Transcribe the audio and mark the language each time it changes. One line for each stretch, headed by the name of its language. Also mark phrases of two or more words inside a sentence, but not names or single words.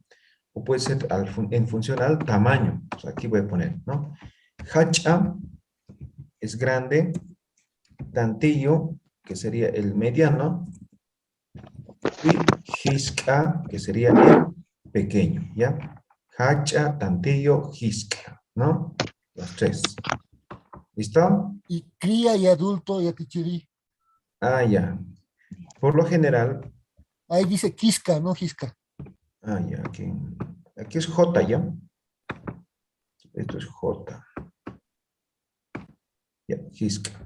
Spanish: O puede ser en función al tamaño. O sea, aquí voy a poner, ¿no? Hacha es grande, tantillo, que sería el mediano, y Hisca, que sería el pequeño, ¿ya? Hacha, tantillo, hisca, ¿no? Los tres. ¿Listo? Y cría y adulto, Yatichiri. Ah, ya. Por lo general, Ahí dice quisca, no gisca. ah, ya, aquí es J, ¿ya? Esto es J. Ya, hisca.